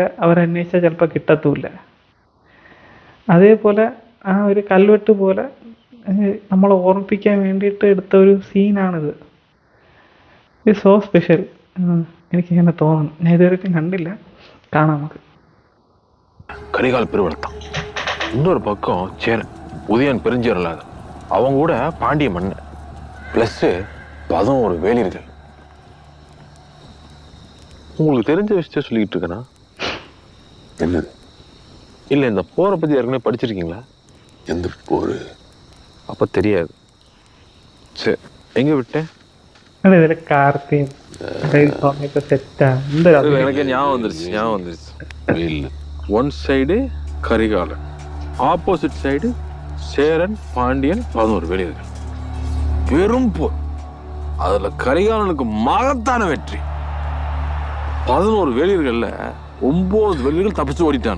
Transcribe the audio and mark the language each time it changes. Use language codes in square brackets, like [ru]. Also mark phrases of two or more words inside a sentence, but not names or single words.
[ml] അവരന്വേഷിച്ചാൽ ചിലപ്പോൾ കിട്ടത്തുമില്ല. അതേപോലെ ആ ഒരു കൽവെട്ട് പോലെ നമ്മളെ ഓർമ്മിപ്പിക്കാൻ വേണ്ടിയിട്ട് എടുത്ത ഒരു സീനാണിത്. ഇത് [en] so special. [ml] എനിക്കിങ്ങനെ തോന്നുന്നു. ഞാൻ ഇതുവരെയും കണ്ടില്ല. കാണാം നമുക്ക്. [ta] கரிகால் பெருவளத்தான், இன்னொரு பக்கம் சேரன் உதயன் பெருஞ்சேரலாதன், அவங்க கூட பாண்டிய மன்னன், பிளஸ் 11 வேலியர்கள். உங்களுக்கு தெரிஞ்ச விஷயத்த சொல்லிக்கிட்டு இருக்கேனா? என்னது? இல்லை, இந்த போரை பற்றி ஏற்கனவே படிச்சிருக்கீங்களா? எந்த போர்? அப்போ தெரியாது. சரி, எங்கே விட்டேன்? [ml] ഇതിൽ കാർത്തിയും സെറ്റാണ്. [ta] எனக்கு ஞாபகம் வந்துருச்சு. [en] one side [ta] கரிகாலன், [en] opposite side [ta] சேரன், பாண்டியன், 11 வேலியர்கள். பெரும் போர். அதுல கரிகாலனுக்கு மகத்தான வெற்றி. 11 வேலியர்கள்ல 9 வேலியர்கள் தப்பிச்சு ஓடிட்டானு.